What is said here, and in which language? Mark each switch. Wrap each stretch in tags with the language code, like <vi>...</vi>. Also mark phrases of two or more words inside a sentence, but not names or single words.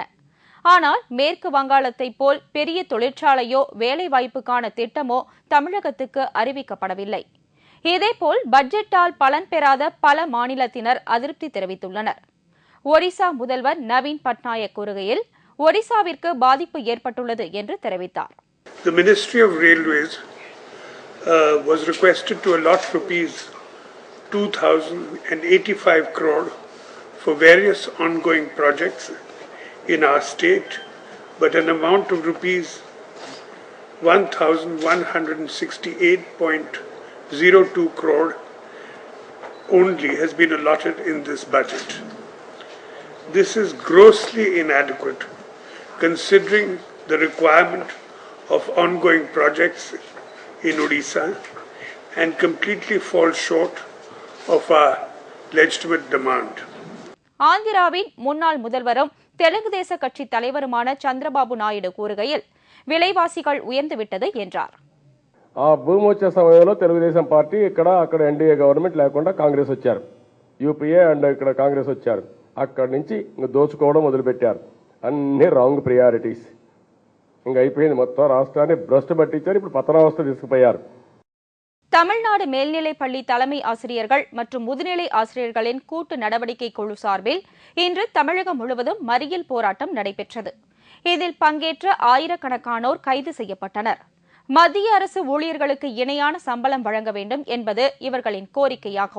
<ta>ஆனால் மேற்கு வங்காளத்தை போல் பெரிய தொழிற்சாலையோ வேலைவாய்ப்புக்கான திட்டமோ தமிழகத்துக்கு அறிவிக்கப்படவில்லை. இதேபோல் பட்ஜெட்டால் பலன் பெறாத பல மாநிலத்தினர் அதிருப்தி தெரிவித்துள்ளனர். ஒரிசா முதல்வர் நவீன் பட்நாயக் கூறுகையில் ஒரிசாவிற்கு பாதிப்பு ஏற்பட்டுள்ளது என்று தெரிவித்தார்.</ta> <en>The Ministry of Railways was requested to allot rupees 2,085 crore for various ongoing projects in our state, but an amount of rupees 1,168.02 crore only has been allotted in this budget. This is grossly inadequate considering the requirement of ongoing projects in Odisha and completely falls short of our legitimate demand.</en> <ta>ஆந்திராவின் முன்னாள் முதல்வரும் தெலுங்கு தேச கட்சி தலைவருமான சந்திரபாபு நாயுடு கூறுகையில் விலைவாசிகள் உயர்ந்துவிட்டது என்றார்.</ta> <te>ఆ భూమి వచ్చే సమయంలో తెలుగుదేశం పార్టీ అక్కడ ఎన్డీఏ గవర్నమెంట్ లేకుండా కాంగ్రెస్ వచ్చారు. యూపీఏ అండ్ ఇక్కడ కాంగ్రెస్ వచ్చారు. అక్కడి నుంచి దోచుకోవడం మొదలుపెట్టారు.</te> <en>అన్ని wrong priorities.</en> <te>ఇంకా అయిపోయింది, మొత్తం రాష్ట్రాన్ని భ్రష్టు పట్టించారు. ఇప్పుడు పతనావస్థ తీసుకుపోయారు.</te> <ta>தமிழ்நாடு மேல்நிலை பள்ளி தலைமை ஆசிரியர்கள் மற்றும் முதுநிலை ஆசிரியர்களின் கூட்டு நடவடிக்கை குழு சார்பில் இன்று தமிழகம் முழுவதும் மறியல் போராட்டம் நடைபெற்றது. இதில் பங்கேற்ற ஆயிரக்கணக்கானோர் கைது செய்யப்பட்டனர். மத்திய அரசு ஊழியர்களுக்கு இணையான சம்பளம் வழங்க வேண்டும் என்பது இவர்களின் கோரிக்கையாகும்.</ta>